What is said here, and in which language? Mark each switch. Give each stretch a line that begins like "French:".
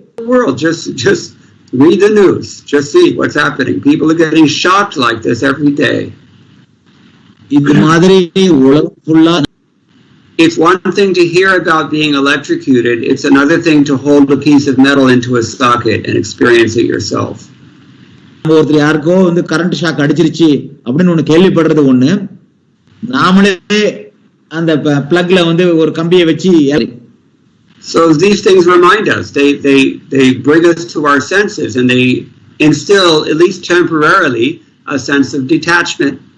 English: World, just read the news. Just see what's happening. People are getting shocked like this every day.
Tamil: இது மாதிரி உலகம் ஃபுல்லா.
English: It's one thing to hear about being electrocuted. It's another thing to hold a piece of metal into a socket and experience it yourself.
Tamil: ஒருத்தர் யாருக்கோ வந்து current shock அடிச்சிருச்சு அப்படின்னு ஒண்ணு கேள்விப்படுறது ஒண்ணு, நாமளே அந்த பிளக்ல வந்து ஒரு கம்பியை வச்சு.
English: So these things remind us. They bring us to our senses and they instill, at least temporarily, a sense of detachment.